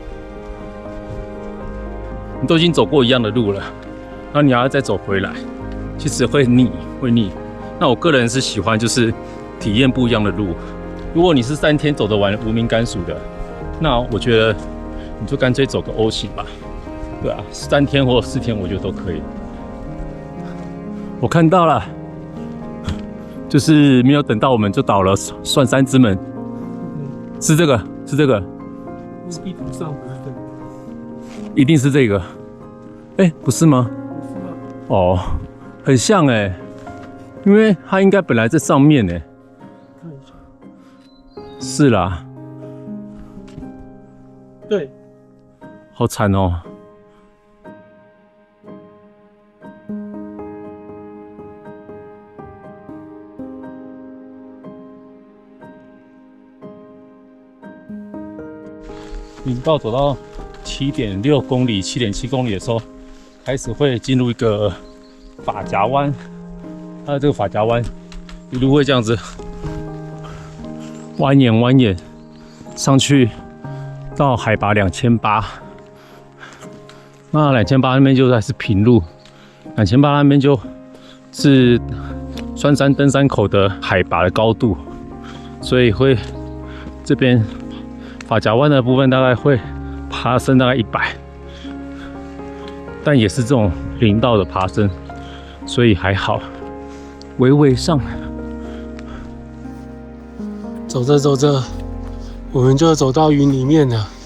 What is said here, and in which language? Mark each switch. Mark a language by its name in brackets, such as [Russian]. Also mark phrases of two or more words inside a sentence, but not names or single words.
[Chinese] 你都已經走過一樣的路了，然後你還要再走回來，其實會膩。那我個人是喜歡就是體驗不一樣的路。如果你是3天走得完無名甘薯的，那我覺得你就乾脆走個 O 型吧。对啊，3天或4天我覺得都可以。我看到了，就是沒有等到我們就到了蒜山之門。是這個，地圖上不是這個，一定是這個。不是嗎？不是嗎？哦，很像因為它應該本來在上面看一下。是啦。對。好慘哦。林道走到7.6公里、7.7公里的時候，開始會進入一個髮夾彎。它的這個髮夾彎一路會這樣子蜿蜒上去，到海拔2800。那2800那邊就還是平路，2800那邊就是酸山登山口的海拔的高度，所以會這邊。髮夾彎的部分大概會爬升大概100，但也是這種林道的爬升，所以還好，微微上。走着，我們就走到雲裡面了。